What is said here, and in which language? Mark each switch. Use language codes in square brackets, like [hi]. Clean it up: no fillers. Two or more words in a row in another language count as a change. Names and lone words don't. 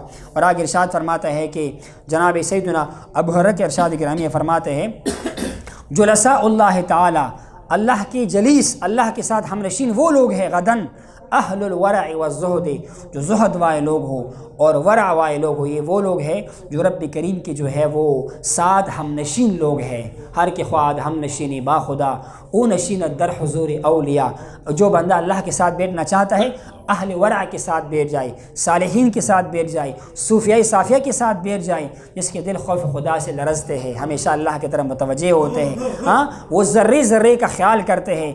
[ur] اور آگے ارشاد فرماتا ہے کہ جناب سیدنا ابو ہریرہ کے ارشاد گرامی فرماتے ہیں [ar] جلساء اللہ تعالی، [ur] اللہ کی جلیس، اللہ کے ساتھ ہم نشین وہ لوگ ہیں غدن [ar] اہل الورع والزہد، [ur] جو زہد والے لوگ ہو اور ورع والے لوگ ہو، یہ وہ لوگ ہیں جو رب کریم کی جو ہے وہ ساتھ ہم نشین لوگ ہیں۔ [fa] ہر کے خواد ہم نشینی با خدا او نشین در حضور اولیاء، [ur] جو بندہ اللہ کے ساتھ بیٹھنا چاہتا ہے اہل ورع کے ساتھ بیٹھ جائے، صالحین کے ساتھ بیٹھ جائے، صوفیاء صافیہ کے ساتھ بیٹھ جائے، جس کے دل خوف خدا سے لرزتے ہیں، ہمیشہ اللہ کی طرف متوجہ ہوتے ہیں، ہاں وہ ذرے ذرے کا خیال کرتے ہیں۔